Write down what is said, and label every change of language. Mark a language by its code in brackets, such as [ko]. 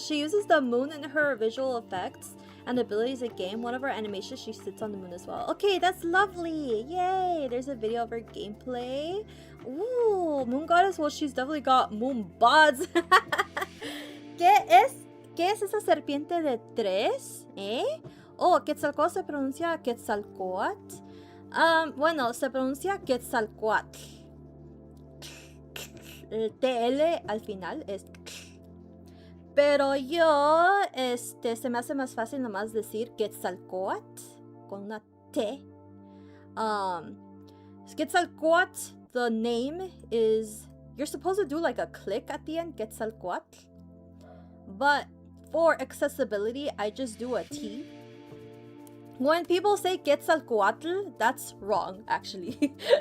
[en] She uses the moon in her visual effects and abilities in game. One of her animations, she sits on the moon as well. Okay, that's lovely. Yay! There's a video of her gameplay. Ooh, Moon Goddess. Well, she's definitely got moon bods. [es] ¿Qué es esa serpiente de tres? ¿Eh? Oh, Quetzalcóatl se pronuncia Quetzalcóatl. Bueno, se pronuncia Quetzalcóatl. El TL al final es. Pero yo, se me hace más fácil nomás decir Quetzalcóatl con una T. [en] Quetzalcóatl, the name is, you're supposed to do like a click at the end, Quetzalcóatl. But for accessibility, I just do a T. When people say Quetzalcoatl, that's wrong, actually.